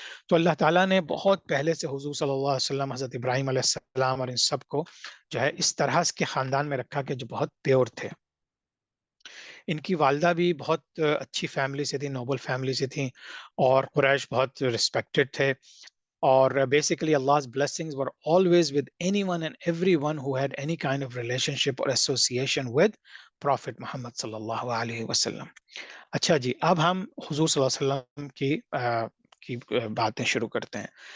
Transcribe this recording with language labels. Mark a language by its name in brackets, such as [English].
[Urdu] تو اللہ تعالیٰ نے بہت پہلے سے حضور صلی اللہ علیہ وسلم، حضرت ابراہیم علیہ السلام اور ان سب کو جو ہے اس طرح کے خاندان میں رکھا کہ جو بہت پیور تھے. ان کی والدہ بھی بہت اچھی فیملی سے تھی، نوبل فیملی سے تھیں، اور قریش بہت ریسپیکٹڈ تھے. [English] اور basically Allah's blessings were always with anyone and everyone who had any kind of relationship or association with Prophet Muhammad صلی اللہ علیہ وسلم. [Urdu] اچھا جی، اب ہم حضور صلی اللہ علیہ وسلم کی باتیں شروع کرتے ہیں.